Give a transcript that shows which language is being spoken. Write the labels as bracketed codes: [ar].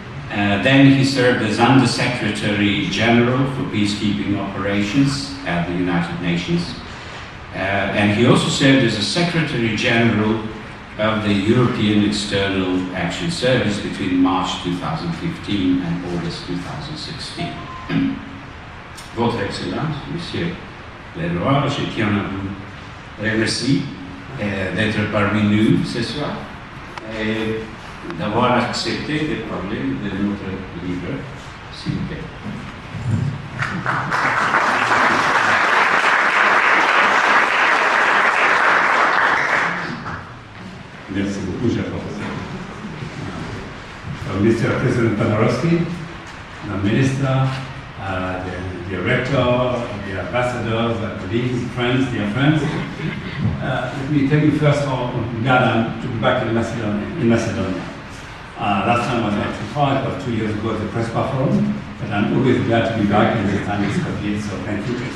[en] Then he served as Under-Secretary General for Peacekeeping Operations at the United Nations. And he also served as a Secretary General of the European External Action Service between March 2015 and August 2016. [fr] Votre Excellence, Monsieur le Roi, je tiens à vous remercier d'être parmi nous ce soir et d'avoir accepté de parler de notre livre, s'il vous plaît. Merci beaucoup, cher professeur. [en] Mr. President Pendarovski, the Minister, the Rector, the Ambassadors, colleagues, friends, dear friends. Let me tell you first how glad I am to be back in Macedonia. Last time I was at Skopje, it was 2 years ago at the Prespa Forum, but I'm always glad to be back, and this time in Skopje, so thank you.